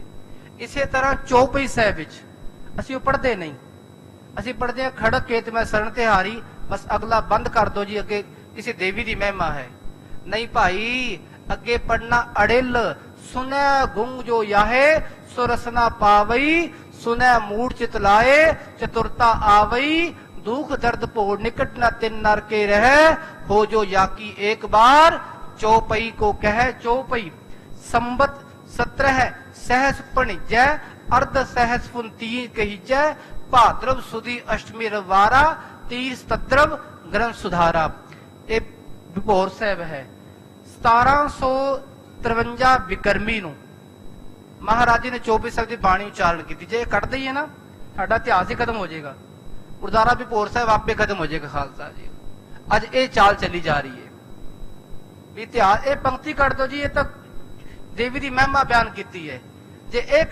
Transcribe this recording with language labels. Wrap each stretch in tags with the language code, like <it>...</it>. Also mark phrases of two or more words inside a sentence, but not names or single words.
<pa>ਇਸੇ ਤਰ੍ਹਾਂ ਚੌਪਈ ਸਾਹਿਬ ਵਿੱਚ ਅਸੀਂ ਉਹ ਪੜ੍ਹਦੇ ਨਹੀਂ, ਅਸੀਂ ਪੜ੍ਹਦੇ ਹਾਂ</pa> <bra>ਖੜਕ ਕੇ ਤੇ ਮੈਂ ਸਰਣ ਤੇ ਹਾਰੀ,</bra> <pa>ਬਸ ਅਗਲਾ ਬੰਦ ਕਰ ਦੋ ਜੀ, ਅੱਗੇ ਕਿਸੇ ਦੇਵੀ ਦੀ ਮਹਿਮਾ ਹੈ। ਨਹੀਂ ਭਾਈ, ਅੱਗੇ ਪੜਨਾ ਅੜਿਲ,</pa> <bra>ਸੁਨੈ ਗੁੰਗ ਜੋ ਯਾਹੇ ਸੋ ਰਸਨਾ ਪਾਵਈ, ਸੁਨੈ ਮੂੜ ਚਿਤ ਲਾਏ ਚਤੁਰਤਾ ਆਵਈ, दुख दर्द पोड़ निकट न तिन नर के रह, हो जो याकी एक बार चौपई को कह। चौपई संबत 17 सहस पणिजै, अर्ध सहस फुन 3 कहिजै, भाद्रव सुदी अष्टमी रवारा, तीर सतद्रव ग्रंथ सुधारा।</bra> <hi>ये विभोर साहब है।</hi> <pa>1753 विक्रमी ਨੂੰ ਮਹਾਰਾਜ ਜੀ ਨੇ 24 ਸਾਹਿਬ ਦੀ ਬਾਣੀ ਉਚਾਰਨ ਕੀਤੀ। ਜੇ ਕੱਢ ਦਈਏ ਨਾ, ਸਾਡਾ ਇਤਿਹਾਸ ਹੀ ਖਤਮ ਹੋ ਜਾਏਗਾ, ਗੁਰਦੁਆਰਾ ਵਿਭੋਰ ਸਾਹਿਬ ਆਪੇ ਖਤਮ ਹੋ ਜਾਏਗਾ ਖਾਲਸਾ ਜੀ। ਅੱਜ ਇਹ ਚਾਲ ਚੱਲੀ ਜਾ ਰਹੀ ਹੈ ਵੀ ਇਤਿਹਾਸ, ਇਹ ਪੰਕਤੀ ਕੱਢ ਦੋ ਜੀ, ਇਹ ਤਾਂ ਦੇਵੀ ਦੀ ਮਹਿਮਾ ਬਿਆਨ ਕੀਤੀ ਹੈ।</pa>